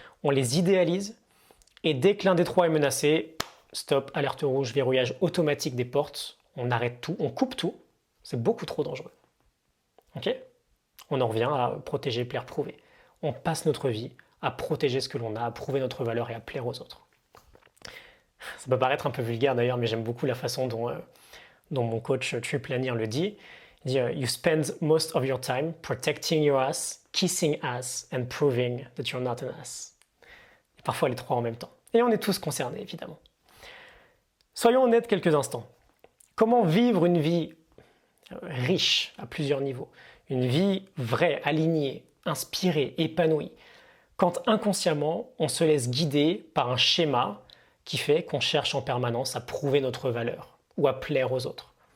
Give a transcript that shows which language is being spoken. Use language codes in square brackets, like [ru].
[fr] On les idéalise et dès que l'un des trois est menacé, stop, alerte rouge, verrouillage automatique des portes, on arrête tout, on coupe tout. C'est beaucoup trop dangereux. Ok? On en revient à protéger, plaire, prouver. On passe notre vie à protéger ce que l'on a, à prouver notre valeur et à plaire aux autres. Ça peut paraître un peu vulgaire d'ailleurs, mais j'aime beaucoup la façon dont mon coach Trip Lanier le dit. Il dit [en] You spend most of your time protecting your ass, kissing ass and proving that you're not an ass. [fr] Et parfois les trois en même temps. Et on est tous concernés, évidemment. Soyons honnêtes quelques instants. Comment vivre une vie riche à plusieurs niveaux? Une vie vraie, alignée, inspirée, épanouie, quand inconsciemment on se laisse guider par un schéma qui fait qu'on cherche en permanence à prouver notre valeur ou à plaire aux autres.